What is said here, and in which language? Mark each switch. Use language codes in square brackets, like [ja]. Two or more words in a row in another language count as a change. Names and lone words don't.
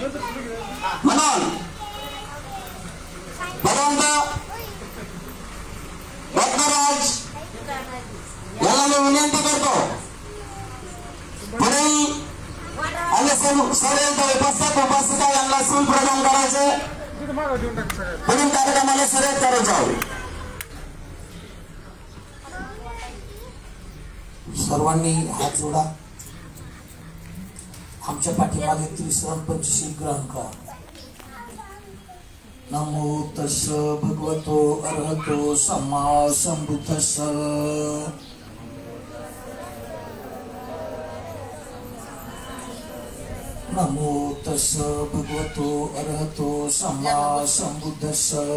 [mr] म्हणून भगवंत रत्नराज याला मी विनंती करतो, पुढे आणि सर्व उपासिका यांना सूल प्रदान करायचे, पुढील कार्यक्रमाला सुरुवात करायची। सर्वांनी हात जोडा, आमच्या पाठीमागे त्रिशरण पंचशील ग्रहण करा। [pi] नमो तस्स भगवतो अरहतो सम्मा संबुद्धस्स। नमो तस्स भगवतो अरहतो सम्मा संबुद्धस्स।